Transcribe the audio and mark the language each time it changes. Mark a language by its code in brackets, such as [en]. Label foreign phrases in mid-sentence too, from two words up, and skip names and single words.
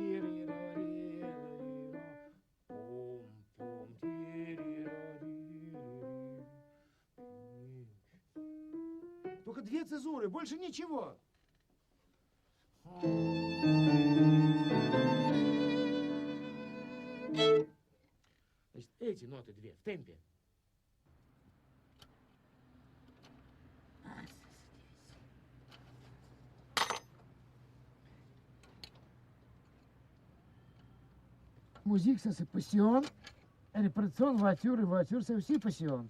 [ru] Только две цезуры, больше ничего. Значит, эти ноты две в темпе. [fr] Musique, ça c'est passion. Répétition, voiture, et voiture, c'est aussi passion.